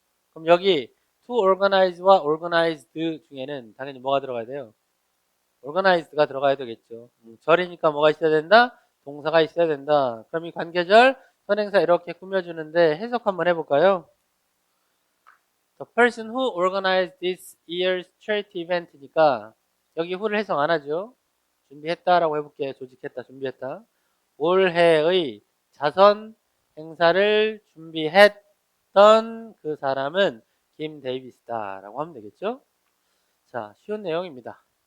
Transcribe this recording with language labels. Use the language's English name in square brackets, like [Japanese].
[Korean] 그럼 여기 to organize와 organized 중에는 당연히 뭐가 들어가야 돼요? organized가 들어가야 되겠죠. 절이니까 뭐가 있어야 된다? 동사가 있어야 된다. 그럼 이 관계절 선행사 이렇게 꾸며주는데 해석 한번 해볼까요? [English] The person who organized this year's charity event [Korean] 니까 여기 who를 해석 안 하죠. 준비했다라고 해볼게요. 조직했다, 준비했다. 올해의 자선 행사를 준비했던 그 사람은 김 데이비스다라고 하면 되겠죠. 자, 쉬운 내용입니다.